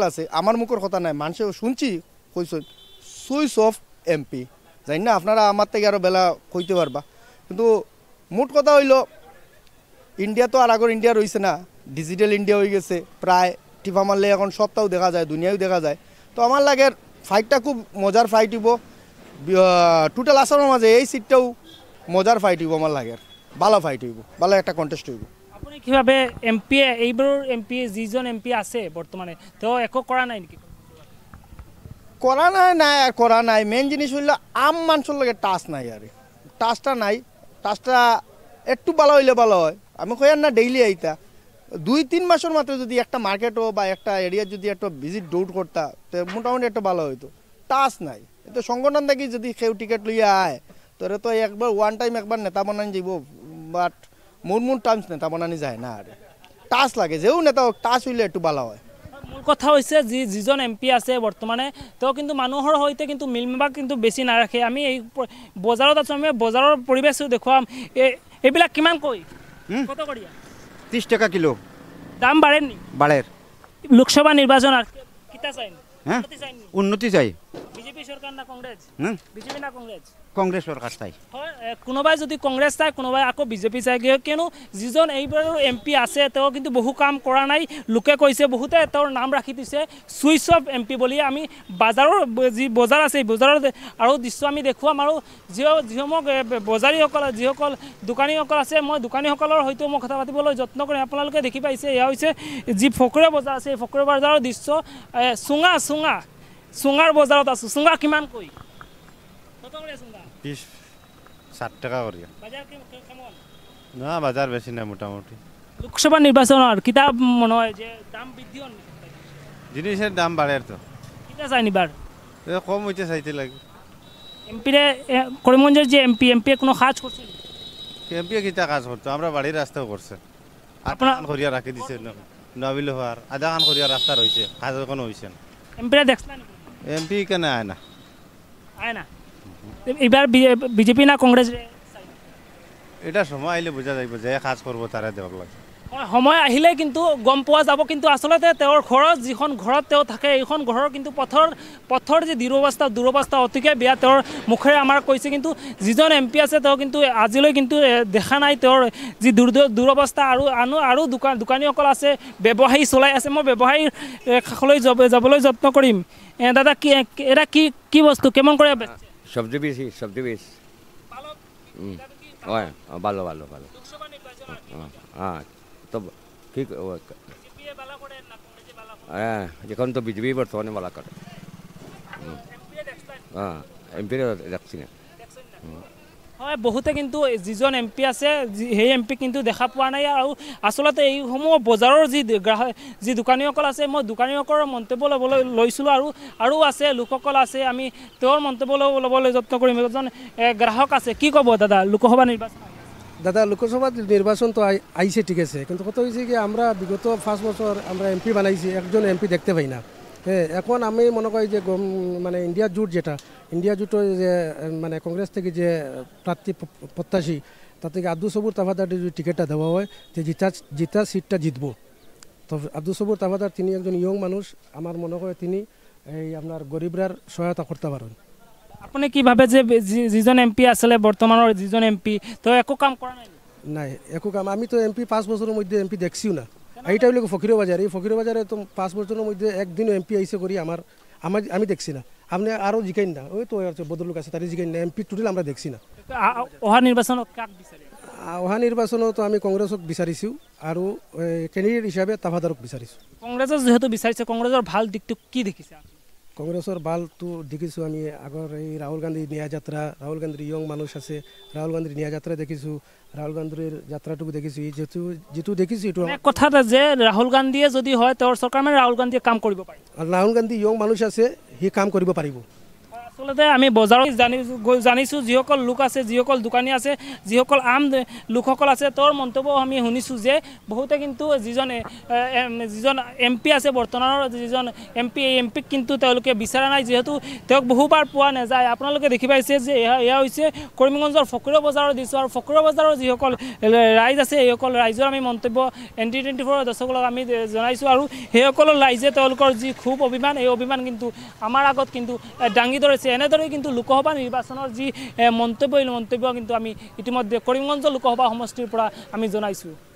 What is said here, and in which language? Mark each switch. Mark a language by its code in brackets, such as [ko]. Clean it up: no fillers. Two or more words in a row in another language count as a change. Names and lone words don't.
[syl] আছে আমার মুখের কথা নাই মানুষেও শুনছি কইসই [en] switch off [syl] MP জানি না আপনারা আমার থেকে আরও বেলা কইতে পারবা কিন্তু মোট কথা হইল ইন্ডিয়া তো আর আগর ইন্ডিয়া রয়েছে না ডিজিটাল ইন্ডিয়া হয়ে গেছে প্রায় টিপা মারলে এখন সবটাও দেখা যায় দুনিয়াও দেখা যায় তো আমার লাগে ফাইটটা খুব মজার ফাইট হইব টোটাল আসামের মাঝে এই সিটটাও মজার ফাইট হইব আমার লাগে ভালো ফাইট হইব ভালো একটা কন্টেস্ট হইব [as] আপুনি কিভাবে এইবোৰ MP যিজন MP আছে বর্তমানে তো একো করা নাই নেকি [syl] করা নাই মেন জিনিস হইল আম মানুষের লগে টাচ নাই আর টাচটা একটু ভালো হইলে ভালো হয় আমি কইয়ার না ডেইলি আইতা 2-3 মাসের মাত্র যদি একটা মার্কেটও বা একটা এরিয়ার যদি একটা ভিজিট দৌড় করতা তো মোটামুটি একটা ভালো হইতো টাচ নাই তো সংগঠন থেকে যদি কেউ টিকিট লইয়া আয় তোরে তো একবার [en] one time [syl] একবার নেতা বানানি যাব বাট মূল টাইমস নেতা বানানি যায় না আর টাচ লাগে যেও নেতা টাচ হইলে একটু ভালো হয় [as] মূল কথা হৈছে যিজন MP আছে বর্তমানে তেওঁ কিন্তু মানুহৰ সৈতে কিন্তু মিলমিলাপ কিন্তু বেছি নাৰাখে আমি এই বজাৰত আছো আমি বজাৰৰ পৰিবেশটো দেখুৱাম এইবিলাক কিমান কই কত কৰিয়া [syl] 30 টাকা কিলো দাম বাড়েন নি বাড়ের লোকসভা নির্বাচন আর কিতা চাই হ্যাঁ উন্নতি চাই বিজেপি সরকার না কংগ্রেস বিজেপি না কংগ্রেস কংগ্রেস সরকার চাই [as] হয় কোনোবাই যদি কংগ্রেস চাই কোনোবাই আকৌ বিজেপি চাই কিয়নো যিজন এইবাৰৰ MP আছে তেওঁ কিন্তু বহু কাম কৰা নাই লোকে কৈছে বহুতে তেওঁৰ নাম ৰাখি দিছে [en] switch off [as] MP বুলি আমি বাজাৰৰ যি বজাৰ আছে বজাৰৰ আৰু দৃশ্য আমি দেখুৱাম আৰু যিসমূহ বজাৰীসকল যিসকল দোকানীসকল আছে মই দোকানীসকলৰ সৈতে মই কথা পাতিবলৈ যত্ন কৰিম আপোনালোকে দেখি পাইছে এয়া হৈছে যি ফকৰীয়া বজাৰ আছে এই ফকৰীয়া বজাৰৰ দৃশ্য চুঙাৰ বজাৰত আছো চুঙা কিমান কই কত করে চুঙা [syl] 60 টাকা করে বাজার কেমন না বাজার বেশি না মোটামুটি লোকসভা নির্বাচনের কিতাব মনে হয় যে দাম বৃদ্ধি হন জিনিসের দাম বাড়ে তো কিতা চাই নিবার কম হইতে চাইতে লাগে এমপিরে করিমগঞ্জের যে এমপি কোনো কাজ করছে এমপি কিতা কাজ করতো আমরা বাড়ির রাস্তাও করছে আপনার- আপনার করিয়া রাখি দিছে নবিল হওয়ার আধা খান করিয়া রাস্তা রয়েছে কাজ কোনো হয়েছে না এমপিরা দেখছিলেন এমপি কেন আয় না আয় না এবার বিজেপি না কংগ্রেস এটা সময় আইলে বোঝা যাইব যে কাজ করবো তারা দেওয়ার লাগে [as] সময় আহিলে কিন্তু গম পোৱা যাব কিন্তু আচলতে তেওঁৰ ঘৰত যিখন ঘৰত তেওঁ থাকে এইখন ঘৰৰ কিন্তু পথৰ যি দুৰৱস্থা অতিকে বেয়া তেওঁৰ মুখেৰে আমাৰ কৈছে কিন্তু যিজন এমপি আছে তেওঁ কিন্তু আজিলৈ কিন্তু দেখা নাই তেওঁৰ যি দুৰৱস্থা আৰু দোকানীসকল আছে ব্যৱসায়ী চলাই আছে মই ব্যৱসায়ীৰ কাষলৈ যাবলৈ যত্ন কৰিম দাদা কি এটা কি বস্তু কেমন কৰে [syl] সবজি বীজ হয় ভালো হ্যাঁ তো কি হ্যাঁ এখন তো বিজেপি বর্তমানে ভালো করে হ্যাঁ এমপি দেখছি না [as] হয় বহুতে কিন্তু যিজন এমপি আছে সেই এমপি কিন্তু দেখা পোৱা নাই আৰু আচলতে এইসমূহ বজাৰৰ যি দোকানীসকল আছে মই দোকানীসকলৰ মন্তব্য ল'বলৈ লৈছিলোঁ আৰু আছে লোকসকল আছে আমি তেওঁৰ মন্তব্য ল'বলৈ যত্ন কৰিম এজন গ্ৰাহক আছে কি ক'ব দাদা লোকসভা নিৰ্বাচন [syl] দাদা লোকসভা নির্বাচন তো আইছে ঠিক আছে কিন্তু কথা হয়েছে কি আমরা বিগত 5 বছর আমরা এমপি বানাইছি একজন এমপি দেখতে পাই না হ্যাঁ এখন আমি মনে করি যে মানে ইন্ডিয়া জোটের যে মানে কংগ্রেস থেকে যে প্রার্থী প্রত্যাশী তার থেকে আব্দুল সবুর তাফাদার যদি টিকিটটা দেওয়া হয় যে জিতা সিটটা জিতবো তো আব্দুল সবুর তাফাদার তিনি একজন ইয়ং মানুষ আমার মনে হয় তিনি এই আপনার গরিবরার সহায়তা করতে পারেন [as] আপুনি কি ভাবে যে যিজন এমপি আছিলে বৰ্তমানৰ যিজন এমপি তো একো কাম কৰা নাই [syl] নাই একো কাম আমি তো এমপি 5 বছরের মধ্যে এমপি দেখছিও না এইটা হইল ফকির বাজার এই ফকির বাজারে তো 5 বছরের মধ্যে একদিনও এমপি আইসে করি আমি দেখছি না আপনি আরও জিকাইন না ওই তো বদলুক আছে তার জিকাইন না এমপি টোটাল আমরা দেখছি না [as] অহা নিৰ্বাচনত কাক বিচাৰে অহা নির্বাচনত তো আমি কংগ্রেসক বিচাৰিছোঁ আৰু ক্যান্ডিডেট হিসাবে তাফাদারক বিচাৰিছোঁ কংগ্ৰেছৰ যিহেতু বিচাৰিছে কংগ্ৰেছৰ ভাল দিকটো কি দেখিছে কংগ্রেসের বালটো দেখিছোঁ আমি আগৰ এই রাহুল গান্ধী নিয়া যাত্রা রাহুল গান্ধীর ইয়ং মানুষ আছে রাহুল গান্ধীর নিয়া যাত্রা দেখিছোঁ রাহুল গান্ধীর যাত্রাটুকু দেখিছোঁ যেটো দেখিছোঁ এইটো কথা যে ৰাহুল গান্ধীয়ে যদি হয় তেওঁৰ চৰকাৰ মানে ৰাহুল গান্ধীয়ে কাম কৰিব পাৰে রাহুল গান্ধী ইয়ং মানুষ আছে সি কাম কৰিব পাৰিব আচলতে আমি বজাৰত জানিছোঁ যিসকল লোক আছে যিসকল দোকানী আছে যিসকল আম লোকসকল আছে তেওঁৰ মন্তব্য আমি শুনিছোঁ যে বহুতে কিন্তু যিজন এমপি আছে বৰ্তমানৰ যিজন এমপি এই এমপিক কিন্তু তেওঁলোকে বিচৰা নাই যিহেতু তেওঁক বহুবাৰ পোৱা নাযায় আপোনালোকে দেখি পাইছে যে এয়া হৈছে কৰিমগঞ্জৰ ফকীৰা বজাৰৰ দৃশ্য আৰু ফকীৰা বজাৰৰ যিসকল ৰাইজ আছে সেইসকল ৰাইজৰ আমি মন্তব্য ND24 দৰ্শকক আমি জনাইছোঁ আৰু সেইসকলৰ ৰাইজে তেওঁলোকৰ যি খুব অভিমান এই অভিমান কিন্তু আমাৰ আগত কিন্তু দাঙি ধৰিছে এনেদৰে কিন্তু লোকসভা নিৰ্বাচনৰ যি মন্তব্য কিন্তু আমি ইতিমধ্যে কৰিমগঞ্জ লোকসভা সমষ্টিৰ পৰা আমি জনাইছোঁ